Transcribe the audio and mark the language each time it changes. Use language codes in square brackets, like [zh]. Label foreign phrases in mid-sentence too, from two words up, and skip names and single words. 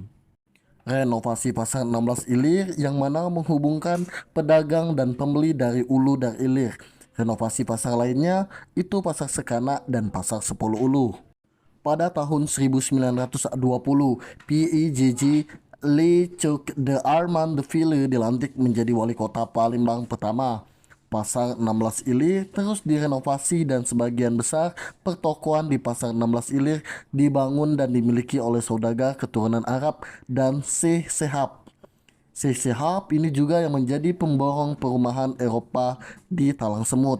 [id] Renovasi Pasar 16 Ilir yang mana menghubungkan pedagang dan pembeli dari Ulu dan Ilir. Renovasi pasar lainnya itu Pasar Sekanak dan Pasar 10 Ulu. Pada tahun 1920, PIJJ Leeuwke de Armand de Ville dilantik menjadi wali kota Palembang pertama. Pasar 16 Ilir terus direnovasi dan sebagian besar pertokoan di Pasar 16 Ilir dibangun dan dimiliki oleh saudagar keturunan Arab dan Syekh Sehab. Syekh Sehab ini juga yang menjadi pemborong perumahan Eropa di Talang Semut.